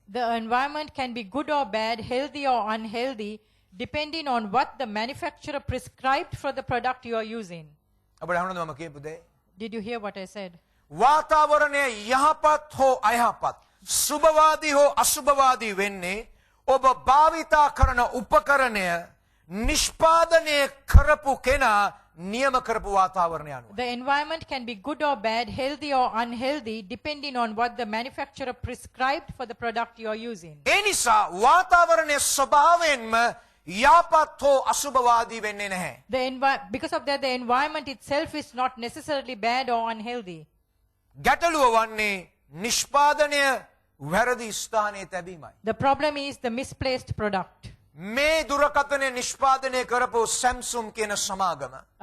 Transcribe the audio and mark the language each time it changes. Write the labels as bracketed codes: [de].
[en] The environment can be good or bad, healthy or unhealthy, depending on what the manufacturer prescribed for the product you are using. [si] අපිට අහන්නද මම කියපු දේ? [en] Did you hear what I said? [si] වාතාවරණය යහපත් හෝ අයහපත්, සුභවාදී හෝ අසුභවාදී වෙන්නේ ඔබ භාවිතා කරන උපකරණය නිෂ්පාදනය කරපු කෙනා නියම කරපු වාතාවරණය අනුව. [en] The environment can be good or bad, healthy or unhealthy, depending on what the manufacturer prescribed for the product you are using. [si] ඒ නිසා වාතාවරණය ස්වභාවයෙන්ම යහපත් හෝ අසුභවාදී වෙන්නේ නැහැ. [en] Because of that, the environment itself is not necessarily bad or unhealthy. [si] ගැටලුව වන්නේ නිෂ්පාදනය වැරදි ස්ථානයේ තැබීමයි. [en] The problem is the misplaced product. [si] මේ දුරකථනය නිෂ්පාදනය කරපු Samsung කියන සමාගම